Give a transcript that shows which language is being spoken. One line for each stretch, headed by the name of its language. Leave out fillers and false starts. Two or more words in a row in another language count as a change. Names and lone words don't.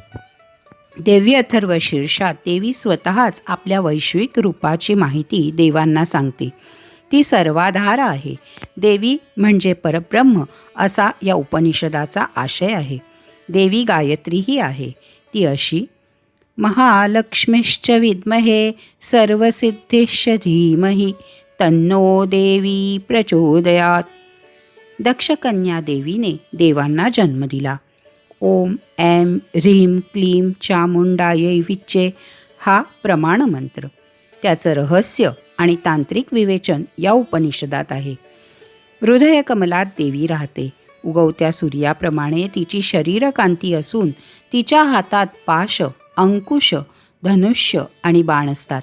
Marathi: देवी अथर्वशीर्षात देवी स्वतःच आपल्या वैश्विक रूपाची माहिती देवांना सांगते. ती सर्वाधार आहे. देवी म्हणजे परब्रह्म असा या उपनिषदाचा आशय आहे. देवी गायत्रीही आहे. ती अशी:
Sanskrit: महालक्ष्मीश्च विद्महे सर्वसिद्धिश्च धीमहि तन्नो देवी प्रचोदयात्.
Marathi: दक्षकन्या देवीने देवांना जन्म दिला.
Sanskrit: ओम ऐं ह्रीं क्लीं चामुंडायै विच्चे
Marathi: हा प्रमाणमंत्र. त्याचं रहस्य आणि तांत्रिक विवेचन या उपनिषदात आहे. हृदयकमलात देवी राहते. उगवत्या सूर्याप्रमाणे तिची शरीरकांती असून तिच्या हातात पाश, अंकुश, धनुष्य आणि बाण असतात.